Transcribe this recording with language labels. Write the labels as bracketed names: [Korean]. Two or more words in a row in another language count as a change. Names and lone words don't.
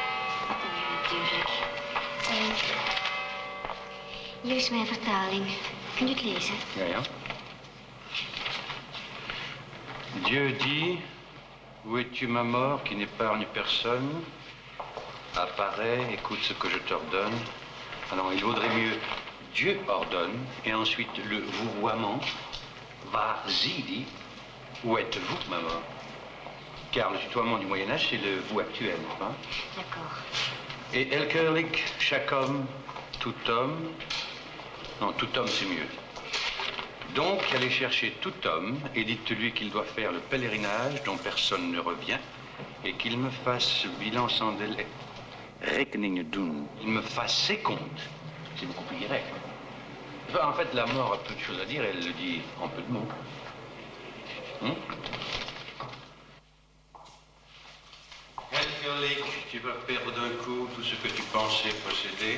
[Dutch] Natuurlijk. Hier is mijn vertaling. Kunt u het lezen? Ja, ja. [French] Dieu dit, où es-tu ma mort qui n'épargne personne? Apparaît, écoute ce que je t'ordonne. Alors il vaudrait mieux Dieu ordonne, et ensuite le vouvoiement, vas-y dit, où êtes-vous ma mort? Car le tutoiement du Moyen-Âge, c'est le vous actuel, n'est-ce pas? D'accord. Et Elkerlijk, chaque homme, tout homme. Non, tout homme, c'est mieux. Donc, allez chercher tout homme et dites-lui qu'il doit faire le pèlerinage dont personne ne revient et qu'il me fasse bilan sans délai. [Dutch] Rekening doen. [French] Il me fasse ses comptes. C'est beaucoup plus direct. Enfin, en fait, la mort a peu de choses à dire, elle le dit en peu de mots. Elkerlijk, tu vas perdre d'un coup tout ce que tu pensais posséder.